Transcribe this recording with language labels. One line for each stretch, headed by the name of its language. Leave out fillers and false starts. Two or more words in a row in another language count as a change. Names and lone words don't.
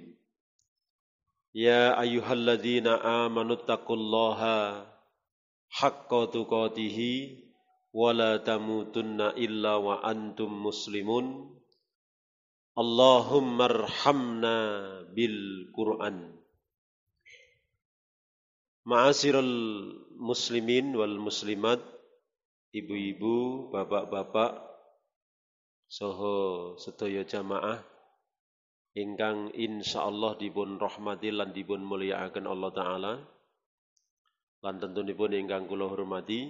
Arabic: يا أيها الذين آمنوا اتقوا الله حق تقاته ولا تموتن إلا وأنتم مسلمون. اللهم ارحمنا بالقرآن. معاشر المسلمين والمسلمات,
Javanese: ibu-ibu, bapak-bapak, saha sedaya jamaah ingkang insyaallah dipun rahmati lan dipun mulyakaken
Arabic: الله تعالى,
Javanese: lan tentunipun ingkang kula hormati.